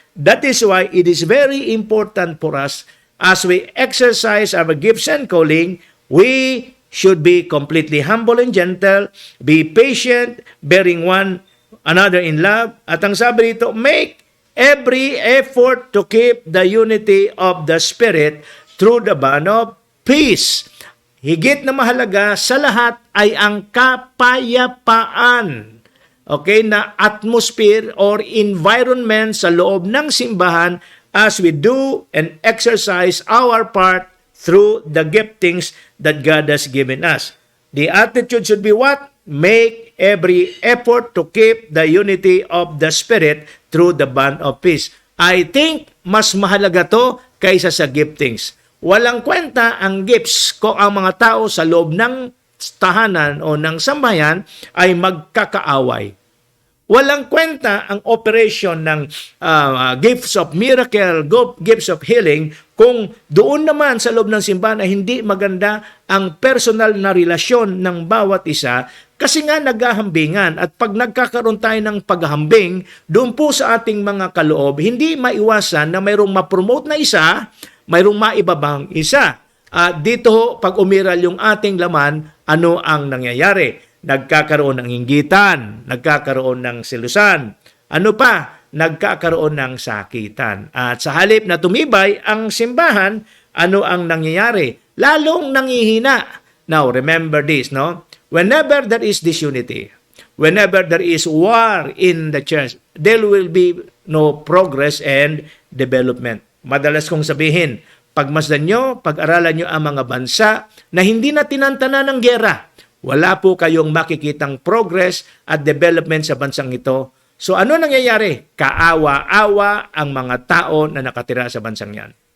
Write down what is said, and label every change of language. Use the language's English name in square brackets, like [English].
[English] That is why it is very important for us as we exercise our gifts and calling, we should be completely humble and gentle, be patient, bearing one another in love. [Filipino] At ang sabi dito, [English] make every effort to keep the unity of the Spirit through the bond of peace. [Filipino] Higit na mahalaga sa lahat ay ang kapayapaan. [English] Okay, na atmosphere or environment [Filipino] sa loob ng simbahan [English] as we do and exercise our part through the giftings that God has given us. The attitude should be what? Make every effort to keep the unity of the Spirit through the bond of peace. I think [Filipino] mas mahalaga to kaysa sa giftings. Walang kwenta ang gifts kung ang mga tao sa loob ng tahanan o ng sambayan ay magkakaaway. Walang kwenta ang operation ng [English] gifts of miracle, gifts of healing, [Filipino] kung doon naman sa loob ng simbahan ay hindi maganda ang personal na relasyon ng bawat isa, kasi nga naghahambingan. At pag nagkakaroon tayo ng paghahambing, doon po sa ating mga kaloob, hindi maiwasan na mayroong ma-promote na isa, mayroong maibabang isa. Dito, pag umiral yung ating laman, ano ang nangyayari? Nagkakaroon ng inggitan, nagkakaroon ng selusan. Ano pa? Nagkakaroon ng sakitan. At sa halip na tumibay ang simbahan, ano ang nangyayari? Lalong nangihina. [English] Now, remember this, [Filipino] no? [English] Whenever there is disunity, whenever there is war in the church, there will be no progress and development. [Filipino] Madalas kong sabihin, pagmasdan nyo, pag-aralan nyo ang mga bansa na hindi na tinantana ng gera, wala po kayong makikitang progress at development sa bansang ito. So ano nangyayari? Kaawa-awa ang mga tao na nakatira sa bansang yan.